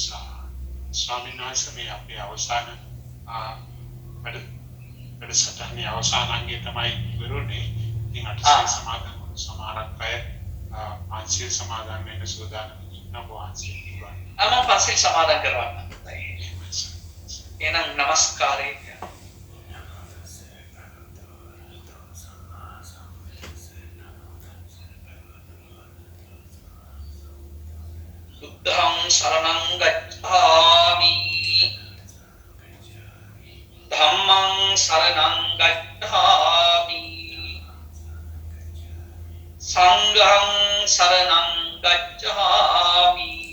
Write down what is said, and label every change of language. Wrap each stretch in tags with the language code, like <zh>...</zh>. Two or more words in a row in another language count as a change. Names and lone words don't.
<si>ස්වාමීන් වහන්සේ මේ අපේ අවසාන වැඩසටහනේ අවසාන අංගය තමයි ඉවරුනේ. ඉතින් අටසිල් සමාදන් සමාරක් අය පන්සිල් සමාදන් වෙන්න සූදානම් වෙනවා වහන්සේ කිව්වා. මම පන්සිල් සමාදන් කරවන්න. එහෙනම් নমස්කාරය.</si> <pi>බුද්ධං සරණං ගච්ඡාමි ධම්මං සරණං ගච්ඡාමි සංඝං සරණං ගච්ඡාමි</pi>